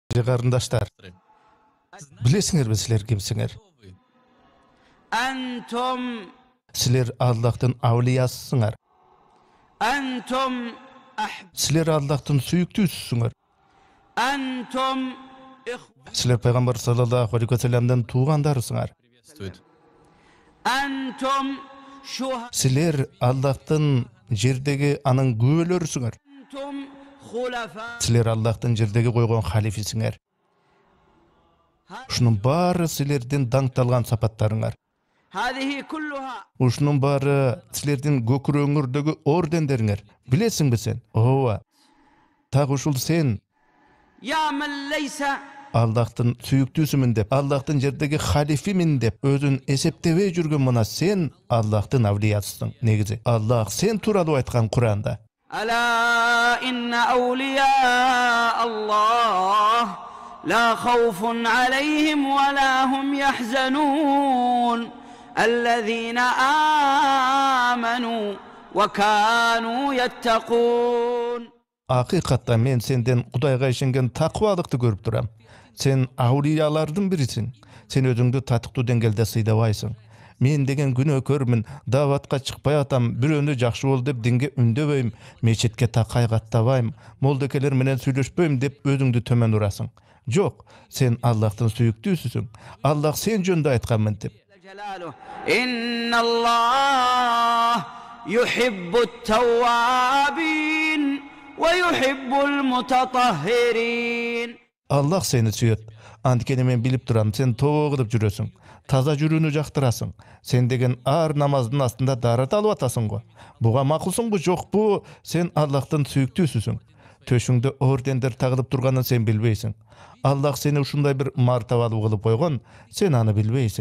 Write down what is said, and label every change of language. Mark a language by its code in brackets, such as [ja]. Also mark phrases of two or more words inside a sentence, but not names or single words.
[ky] Карындаштар, билесиңерби силер кимсиңер? [ar] أنتم [ky] Силер Аллахтын авлиясысыңар. [ar] أنتم [ky] Силер Аллахтын сүйүктүүсүңөр. [ar] أنتم [ky] Силер пайгамбар [ar] صلى الله عليه وسلم [ky] туугандарысыңар. [ar] أنتم شهداء [ky] Силер Аллахтын жердеги анын күбөлөрүсүңөр. [ar] أنتم خلفاء [ky] Силер Аллахтын жердеги койгон халифисиңер. Ушунун баары силердин даңкталган сапаттарыңар. [ar] هذه كلها [ky] Ушунун баары силердин көкүрөңүрдөгү ордендериңер. Билесиңби сен? Ооба. Так ушул сен [ar] يا من ليس [ky] Аллахтын сүйүктүүсүмүн деп, Аллахтын жердеги халифимин деп өзүн эсептебей жүргөн мына сен Аллахтын авлиясысың. Негизи Аллах сен тууралуу айткан Кур'анда. [ar] ألا إن أولياء الله لا خوف عليهم ولا هم يحزنون الذين آمنوا وكانوا يتقون. [ky] Акыйкатта мен сенден Кудайга ишенген такыбалыкты көрүп турам. Сен аулиялардын бирисиң. Сен өзүңдү татыктуу деңгээлде сыйдабайсың. Мен деген күнөөкөрмүн, даватка чыкпай атам, бирөөнү жакшы бол деп динге үндөбөйм, мечетке такай каттабайм, молдекелер менен сүйлөшпөйм деп өзүңдү төмөн урасың. Жок, сен Аллахтын сүйүктүүсүсүң. Аллах сен жөнүндө айтканмын деп. [ar] إن الله يحب التوابين ويحب المتطهرين. [ky] Аллах сени сүйөт. Анткени мен билип турам, сен тообо кылып жүрөсүң. Таза жүрүүнү жактырасың. Сен деген ар намаздын астында дарат алып атасың го. Буга макулсуңбу, жокпу? Сен Аллахтын сүйүктүүсүсүң. Төшүңдө ордендер тагылып турганын сен билбейсиң. Аллах сени ушундай бир мартабалуу кылып койгон, сен аны билбейсиң.